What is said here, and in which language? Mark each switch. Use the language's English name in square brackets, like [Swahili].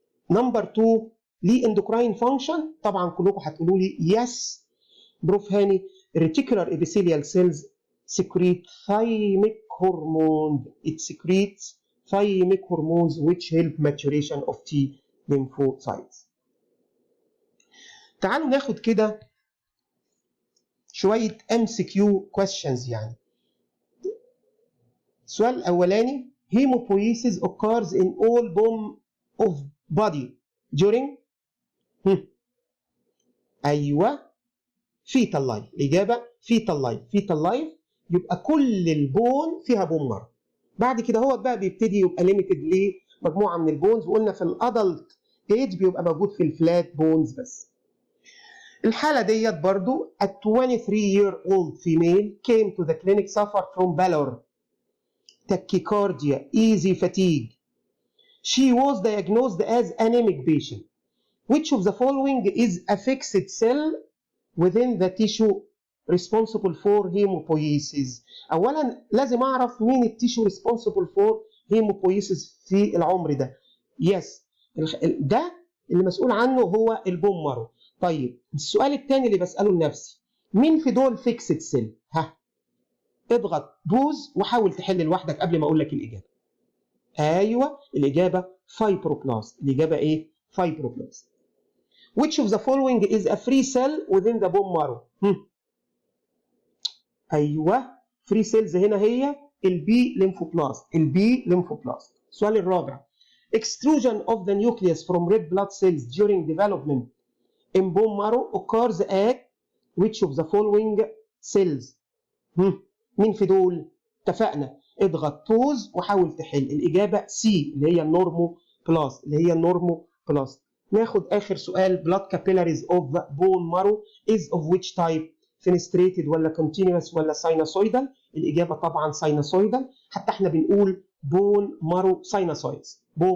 [Arabic] نمبر 2 ليه endocrine function. طبعا كلكم هتقولوا لي [English] Yes prof Hani reticular epithelial cells secrete thymic hormone. It secretes thymic hormones which help maturation of T lymphocytes. [Arabic] تعالوا ناخد كده شوية MCQ questions يعني. [English] السؤال الأولاني: Hemopoiesis occurs in all bone of body during [Arabic] أيوه [English] fetal life. [Arabic] الإجابة [English] fetal life [Arabic] يبقى كل البون فيها بون مارو. بعد كده هو بقى بيبتدي يبقى ليميتد لمجموعة من البونز، وقلنا في الأدلت ايج بيبقى موجود في الفلات بونز بس. الحالة ديت برضو [English] a 23-year-old female came to the clinic suffered from pallor, tachycardia, easy fatigue. She was diagnosed as anemic patient. Which of the following is a fixed cell within the tissue responsible for hemopoiesis? [Arabic] أولا لازم أعرف مين التيشو responsible for hemopoiesis في العمر ده. Yes ده اللي مسؤول عنه هو البون مارو. طيب السؤال الثاني اللي بسأله لنفسي: مين في دول فيكسد سيل؟ اضغط بوز وحاول تحل لوحدك قبل ما اقول لك الاجابه. ايوه الاجابه فايبروبلاست. الاجابه ايه؟ فايبروبلاست. [English] Which of the following is a free cell within the bone marrow؟ [Arabic] ايوه [English] free cells [Arabic] هنا هي [English] البي ليمفوبلاست. البي ليمفوبلاست. السؤال الرابع extrusion of the nucleus from red blood cells during development in bone marrow occurs at which of the following cells؟ [Arabic] مين في دول؟ اتفقنا اضغط بوز وحاول تحل. الإجابة سي اللي هي النورموبلاست. ناخد آخر سؤال [English] blood capillaries of the bone marrow is of which type؟ fenestrated ولا continuous ولا sinusoidal؟ [Arabic] الإجابة طبعا [English] sinusoidal. [Arabic] حتى احنا بنقول [English] bone marrow sinusoids.